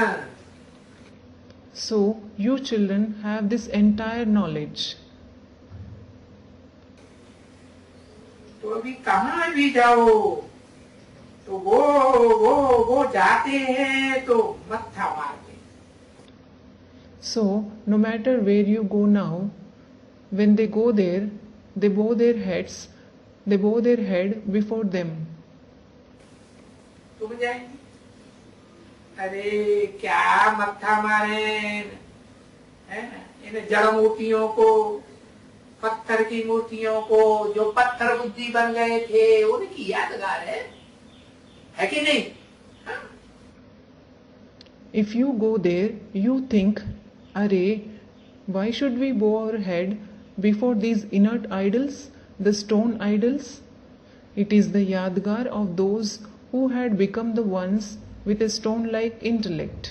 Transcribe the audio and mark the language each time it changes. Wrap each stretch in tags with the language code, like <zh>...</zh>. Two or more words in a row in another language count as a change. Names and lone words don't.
<en>So, you children have this entire knowledge.</en> <hi>तो अभी कहाँ भी जाओ तो वो जाते हैं तो मत्था मारते हैं।</hi> <en>So, no matter where you go now, when they go there, they bow their head before them.</en> <hi>तुम जाएंगे, अरे क्या मत्था मारे है ना, इन जड़ मूर्तियों को, पत्थर की मूर्तियों को, जो पत्थर बुद्धि बन गए थे उनकी यादगार है कि नहीं? हाँ?</hi> <en>If you go there, you think, Arey, why should we bow our head before these inert idols, the stone idols? It is the yadgar of those who had become the ones with a stone-like intellect.</en>